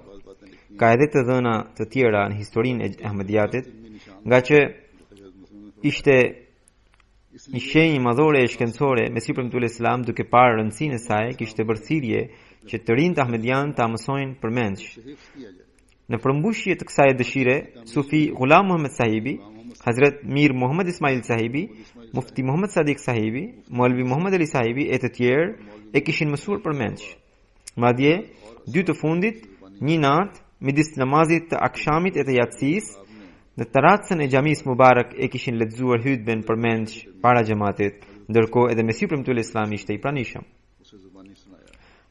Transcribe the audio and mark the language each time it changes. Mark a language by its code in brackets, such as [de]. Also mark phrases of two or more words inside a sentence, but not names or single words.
[sq] Ka edhe të dhëna të tjera në historinë e Ahmediatit, nga që ishte një shenjë madhore e shkencore, Mesiu premtuar Islam duke parë rëndësinë e saj, kishte bërë thirrje që të rinjt ahmedian ta mësojnë përmendsh. Në përmbushje të kësaj dëshire, Sufi Ghulam Muhammad Sahibi, Hazrat Mir Muhammad Ismail Sahibi, Mufti Muhammad Sadiq Sahibi, Molvi Muhammad Ali Sahibi e të tjerë e kishin mësuar përmendsh. Madje, dy të fundit, një natë, midis namazit të akshamit e të yatsis, në terracën e xhamis Mubarak e kishin lexuar hutben përmendsh para xhamatit, ndërkohë edhe Mesiu premtuar Islam ishte i pranishëm.